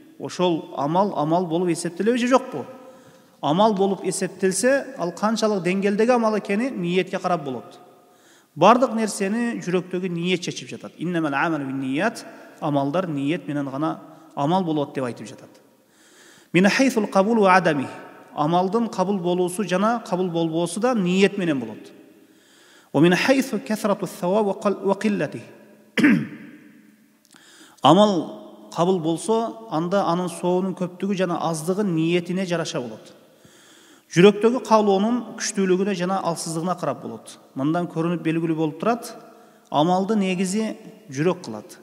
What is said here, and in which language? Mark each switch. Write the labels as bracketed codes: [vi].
[ky] Ошол амал болуп эсептелеби же жокпу? Амал болуп эсептелсе, ал канчалык деңгээлдеги амал экени ниетке карап болот. Бардык нерсени жүрөктөгү ниет чечип жатат. [ar] Иннамал амалу бин-ният, [ky] амалдар ниет менен гана амал болот деп айтып жатат. [ar] Мин хайсул кабул ва адами. [ky] амалдын кабыл болуусу жана кабыл болбоосу да ниет менен болот. [ar] ومن حيث كثرة الثواب وقلته. [ky] Амал кабыл болсо, анда анын соонун көптүгү жана аздыгы ниетине жараша болот. Жүрөктөгү каалоонун күчтүүлүгүнө жана алсыздыгына карап болот. Мындан көрүнүп белгилүү болуп турат, амалды негизи жүрөк кылат.